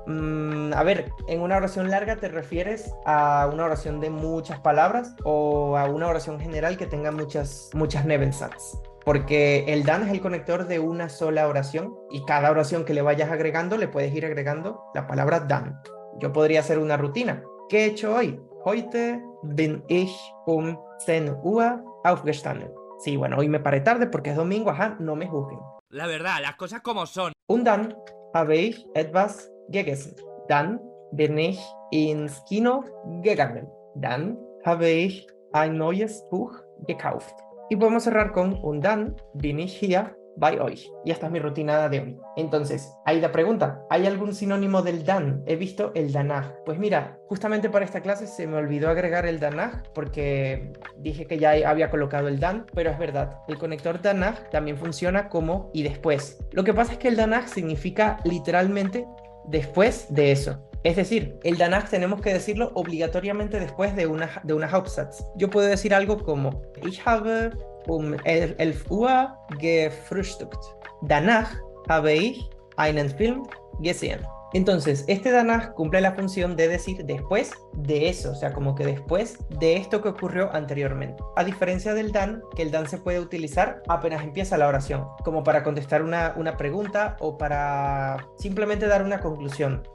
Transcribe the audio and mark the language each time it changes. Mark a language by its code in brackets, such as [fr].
[es] A ver, en una oración larga te refieres a una oración de muchas palabras o a una oración general que tenga muchas Nebensatz. Porque el dan es el conector de una sola oración y cada oración que le vayas agregando le puedes ir agregando la palabra dan. Yo podría hacer una rutina. ¿Qué he hecho hoy? [de] Heute bin ich 10 Uhr aufgestanden. [es] Sí, bueno, hoy me paré tarde porque es domingo, ajá, no me juzguen. La verdad, las cosas como son. [de] Und dann habe ich etwas gegessen. Dann bin ich ins Kino gegangen. Dann habe ich ein neues Buch gekauft. [es] Y podemos cerrar con [de] und dann bin ich hier bei euch. [es] Y esta es mi rutina de hoy. Entonces, ahí la pregunta, ¿hay algún sinónimo del dan? He visto el danach. Pues mira, justamente para esta clase se me olvidó agregar el danach porque dije que ya había colocado el dan, pero es verdad, el conector danach también funciona como y después. Lo que pasa es que el danach significa literalmente después de eso. Es decir, el danach tenemos que decirlo obligatoriamente después de una Hauptsatz. Yo puedo decir algo como [de] Ich habe 11 Uhr gefrühstückt. Danach habe ich einen Film gesehen. [es] Entonces, este danach cumple la función de decir después de eso, o sea, como que después de esto que ocurrió anteriormente. A diferencia del dan, que el dan se puede utilizar apenas empieza la oración, como para contestar una pregunta o para simplemente dar una conclusión.